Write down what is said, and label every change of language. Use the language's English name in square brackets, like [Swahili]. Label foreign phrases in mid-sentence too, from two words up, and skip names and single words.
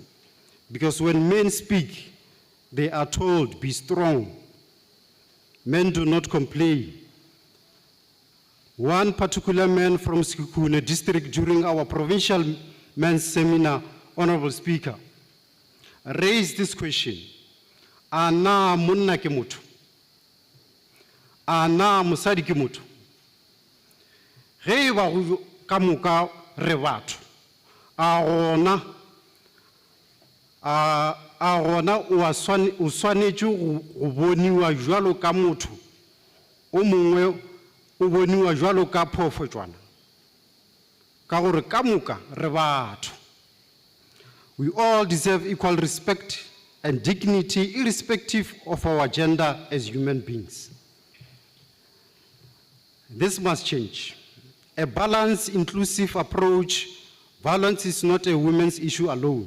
[English] Because when men speak, they are told, be strong. Men do not complain. One particular man from Sekhukhune district during our provincial men's seminar, Honorable Speaker, raised this question. [Northern Sotho] Ana monna ke motho? Ana mosadi ke motho? Ge ba go ka moka re batho. A gona o swanetše go boniwa jwalo ka motho o mongwe o boniwa jwalo ka phofojwana ka gore ka moka re batho. [English] We all deserve equal respect and dignity irrespective of our gender as human beings. This must change. A balanced, inclusive approach. Violence is not a women's issue alone.